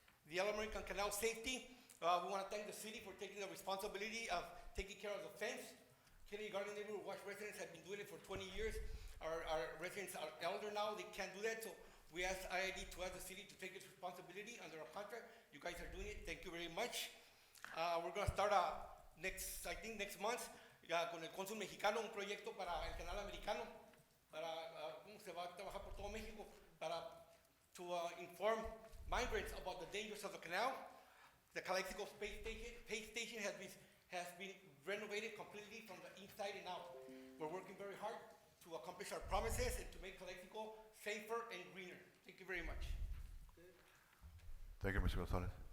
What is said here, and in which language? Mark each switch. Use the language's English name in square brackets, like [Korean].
[English] The All-American Canal Safety, we want to thank the city for taking the responsibility of taking care of the fence. Kennedy Garden Neighborhood Watch residents have been doing it for 20 years. Our residents are elder now, they can't do that, so we asked IID to ask the city to take its responsibility under a contract. You guys are doing it, thank you very much. We're going to start next month. [Spanish] ya con el cónsul mexicano un proyecto para el canal americano, para cómo se va a trabajar por todo México para [English] to inform migrants about the dangers of the canal. The Calexico space station has been renovated completely from the inside and out. We're working very hard to accomplish our promises and to make Calexico safer and greener. Thank you very much. Thank you, Mr. Gonzalez.